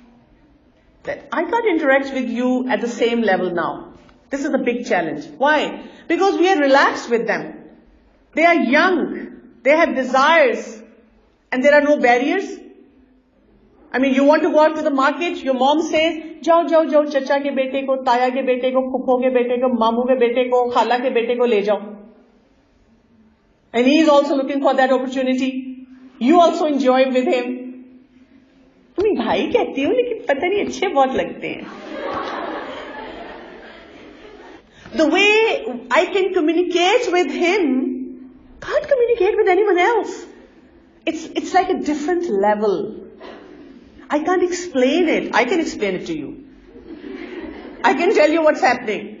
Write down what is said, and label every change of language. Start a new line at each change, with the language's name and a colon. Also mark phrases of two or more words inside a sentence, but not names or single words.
English: That I can't interact with you at the same level now. This is a big challenge. Why? Because we are relaxed with them. They are young. They have desires. And there are no barriers. I mean, you want to go out to the market, your mom says,
Hindi: जाओ, चाचा के बेटे को, ताया के बेटे को, फूफो के बेटे को, मामू के बेटे को, ख़ाला के बेटे को ले जाओ.
English: And he is also looking for that opportunity. You also enjoy with him.
Hindi: मैं भाई कहती हूँ लेकिन पता नहीं अच्छे बहुत लगते हैं.
English: The way I can communicate with him, can't communicate with anyone else. It's like a different level. I can't explain it. I can explain it to you. I can tell you what's happening.